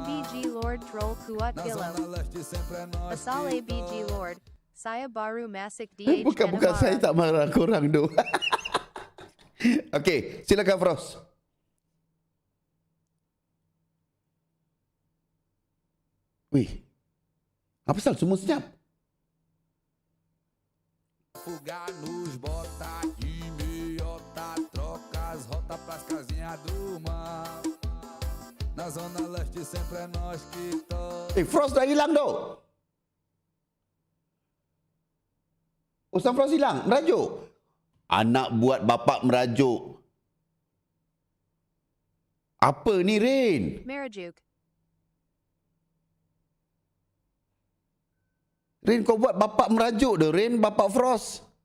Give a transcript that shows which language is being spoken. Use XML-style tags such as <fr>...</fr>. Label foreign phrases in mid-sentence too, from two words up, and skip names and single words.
<ms>ABG Lord Troll Kuat Kilo. Asal ABG Lord. Saya baru masuk DH. Bukan saya tak marah korang tu. Okey, silakan Frost. Wih. Apa pasal semua senyap?</ms> <pt>Fugar nos bota e meiota, troca as rotas pras casinhas do mar. Na zona leste sempre é nós que toca.</pt> <ms>Frost dah hilang tu. Ustaz Frost hilang, merajuk. Anak buat bapak merajuk. Apa ni Rin? Merajuk. Rin, kau buat bapak merajuk dah Rin, bapak Frost.</ms>